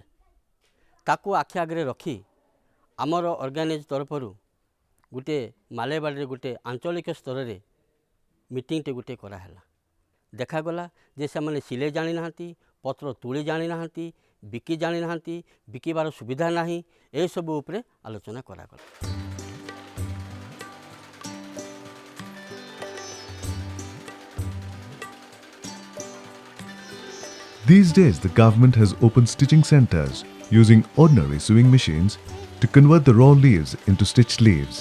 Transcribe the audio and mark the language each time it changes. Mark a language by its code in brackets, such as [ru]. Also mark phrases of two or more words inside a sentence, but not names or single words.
[or] ତାକୁ ଆଖି ଆଗରେ ରଖି ଆମର ଅର୍ଗାନାଇଜ ତରଫରୁ ଗୋଟିଏ ମାଲେବାଡ଼ିରେ ଗୋଟିଏ ଆଞ୍ଚଳିକ ସ୍ତରରେ ମିଟିଂଟେ ଗୋଟିଏ କରାହେଲା। ଦେଖାଗଲା ଯେ ସେମାନେ ସିଲେଇ ଜାଣିନାହାନ୍ତି, ପତ୍ର ତୁଳି ଜାଣିନାହାନ୍ତି, ବିକି ଜାଣିନାହାନ୍ତି, ବିକିବାର ସୁବିଧା ନାହିଁ, ଏସବୁ ଉପରେ ଆଲୋଚନା କରାଗଲା। [en] These days, the government has opened stitching centers using ordinary sewing machines to convert the raw leaves into stitched leaves.